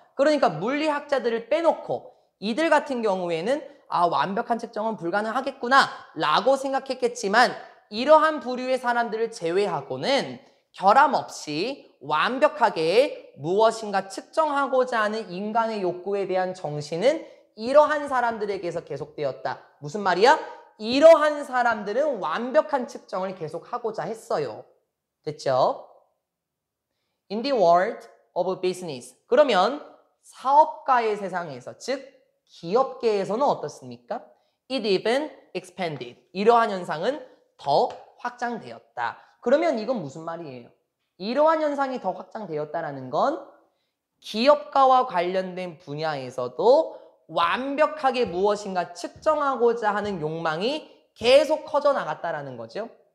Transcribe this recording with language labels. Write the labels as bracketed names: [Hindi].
[Korean] 그러니까 물리학자들을 빼놓고 이들 같은 경우에는 완벽한 측정은 불가능하겠구나 라고 생각했겠지만 이러한 부류의 사람들을 제외하고는 결함 없이 완벽하게 무엇인가 측정하고자 하는 인간의 욕구에 대한 정신은 이러한 사람들에게서 계속되었다. 무슨 말이야? 이러한 사람들은 완벽한 측정을 계속하고자 했어요. 됐죠? [English] In the world of business. [Korean] 그러면 사업가의 세상에서, 즉 기업계에서는 어떻습니까? [English] It even expanded. [Korean] 이러한 현상은 더 확장되었다. 그러면 이건 무슨 말이에요? 이러한 현상이 더 확장되었다는 건 기업가와 관련된 분야에서도 완벽하게 무엇인가 측정하고자 하는 욕망이 계속 커져나갔다는 거죠.